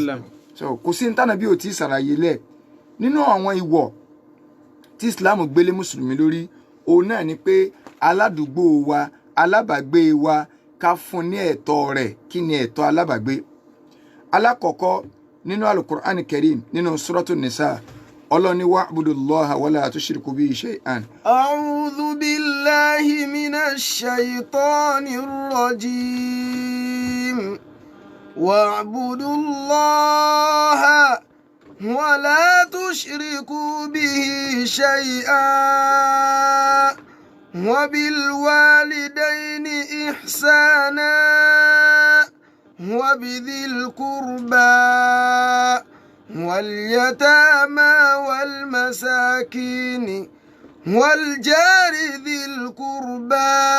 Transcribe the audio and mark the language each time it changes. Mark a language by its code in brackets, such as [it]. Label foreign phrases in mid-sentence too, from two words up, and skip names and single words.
[yo] so kò sí ní tànàbí ò tí ì ṣàlàyé lẹ̀ nínú àwọn ìwọ̀ tí Islam gbélé mùsùlùmí lórí òun náà ni pé aládùúgbò wa alábàágbé wa ká fún ní ẹ̀tọ́ rẹ̀. kí ni ẹ̀tọ́ alábàágbé? alákọ̀ọ́kọ́ nínú [ar] القرآن الكريم [yo] nínú [ar] سورة النساء [yo] ọlọ́ni [ar] واعبدوا الله ولا تشركوا به شيئا. أعوذ بالله من الشيطان الرجيم. واعبدوا الله ولا تشركوا به شيئا وبالوالدين إحسانا وبذي القربى واليتامى والمساكين والجار ذي القربى